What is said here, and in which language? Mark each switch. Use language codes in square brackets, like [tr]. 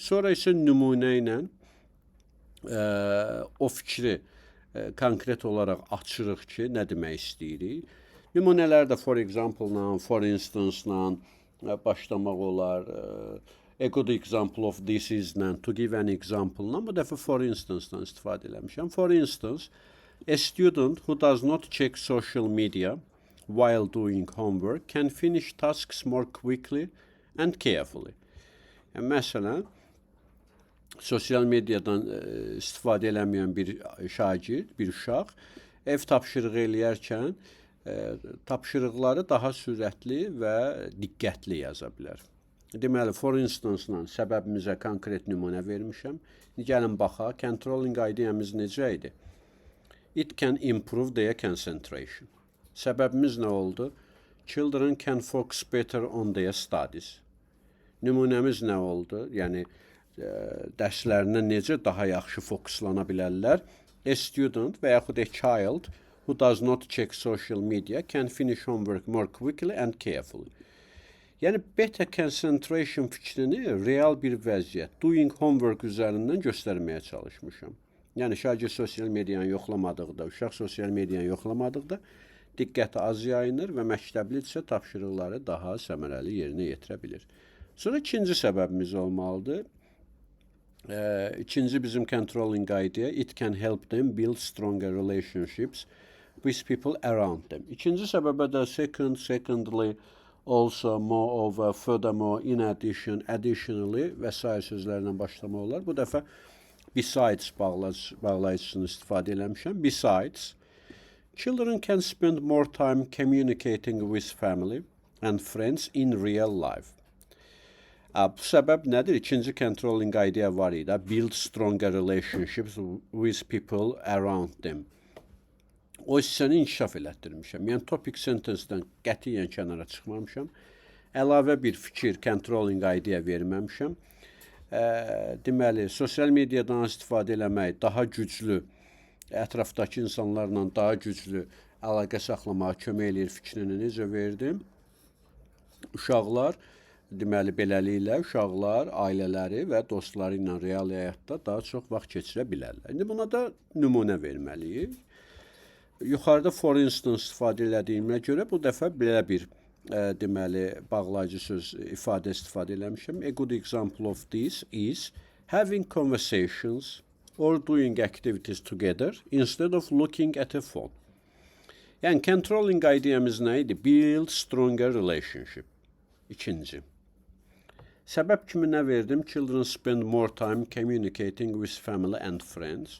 [az] Sonra isə nümunə ilə o fikri konkret olaraq açırıq ki, nə demək istəyirik. Nümunələr də for example-la, for instance-la başlamaq olar. [en] A good example of this is-lə, to give an example-lə [az] bu dəfə [en] for instance-dan [az] istifadə eləmişəm. [en] For instance, a student who does not check social media while doing homework can finish tasks more quickly and carefully. [az] Yəni, məsələn, sosial mediadan istifadə eləməyən bir şagird, bir uşaq ev tapşırığı eləyərkən tapşırıqları daha sürətli və diqqətli yaza bilər. Deməli, for instance-la səbəbimizə konkret nümunə vermişəm. Gəlin baxaq, controlling ideyamız necə idi? [en] It can improve their concentration. [az] Səbəbimiz nə oldu? [en] Children can focus better on their studies. [az] Nümunəmiz nə oldu? Yəni, dərslərinə necə daha yaxşı fokuslana bilərlər? [en] A student [az] və yaxud [en] a child who does not check social media can finish homework more quickly and carefully. [az] Yəni, [en] better concentration [az] fikrini real bir vəziyyət, [en] doing homework [az] üzərindən göstərməyə çalışmışam. Yəni, şagird sosial mediyanı yoxlamadıqda, uşaq sosial mediyanı yoxlamadıqda diqqəti az yayınır və məktəbli isə tapşırıqları daha səmərəli yerinə yetirə bilir. Sonra ikinci səbəbimiz olmalıdır. İkinci bizim [en] controlling idea, it can help them build stronger relationships with people around them. [az] İkinci səbəbə də secondly, also, moreover, furthermore, in addition, additionally və sair sözlərlə başlamaq olar. Bu dəfə besides bağlayıcısını istifadə eləmişəm. [en] Besides, children can spend more time communicating with family and friends in real life. [az] Bu səbəb nədir? İkinci controlling idea var idi. [en] Build stronger relationships with people around them. [az] O hissəni inkişaf elətdirmişəm. Yəni, topic sentence-dən qətiyyən kənara çıxmamışam. Əlavə bir fikir, controlling idea verməmişəm. Deməli, sosial mediadan istifadə eləmək daha güclü, ətrafdakı insanlarla daha güclü əlaqə saxlamağa kömək eləyir fikrini necə verdim? Uşaqlar, deməli, beləliklə uşaqlar, ailələri və dostları ilə real həyatda daha çox vaxt keçirə bilərlər. İndi buna da nümunə verməliyik. Yuxarıda for instance istifadə elədiyimə görə bu dəfə belə bir deməli, bağlayıcı söz ifadə istifadə eləmişəm. [en] A good example of this is having conversations or doing activities together instead of looking at a phone. [az] Yəni, controlling ideyamız nə idi? [en] Build stronger relationship. [az] İkinci. Səbəb kimi nə verdim? [en] Children spend more time communicating with family and friends.